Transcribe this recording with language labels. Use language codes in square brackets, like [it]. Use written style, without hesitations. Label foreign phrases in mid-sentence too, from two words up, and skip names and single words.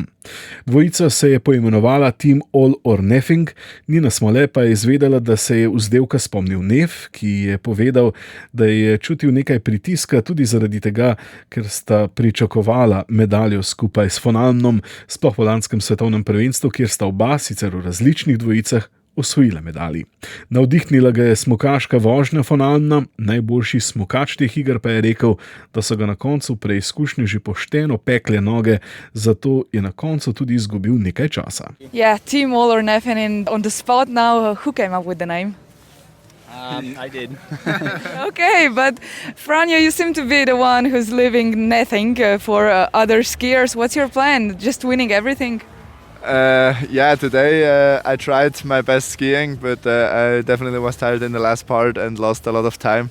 [sl] Dvojica se je poimenovala Team All or Nothing, Nina Smole pa je izvedela, da se je vzdevka spomnil Neff, ki je povedal, da je čutil nekaj pritiska tudi zaradi tega, ker sta pričakovala medaljo skupaj s von Almenom, sploh v lanskem svetovnem prvenstvu, kjer sta oba sicer v različnih dvojicah osvojila medalji. Navdihnila ga je smukaška vožnja von Almena, najboljši smukač teh iger pa je rekel, da so ga na koncu preizkušnje že pošteno pekle noge, zato je na koncu tudi izgubil nekaj časa. [en] Yeah, Team All or Nothing, and on the spot now, who came up with the name? I did. Okay, but Franjo, you seem to be the one who's leaving nothing for other skiers. What's your plan? Just winning everything? Yeah, today I tried my best skiing, but I definitely was tired in the last part and lost a lot of time.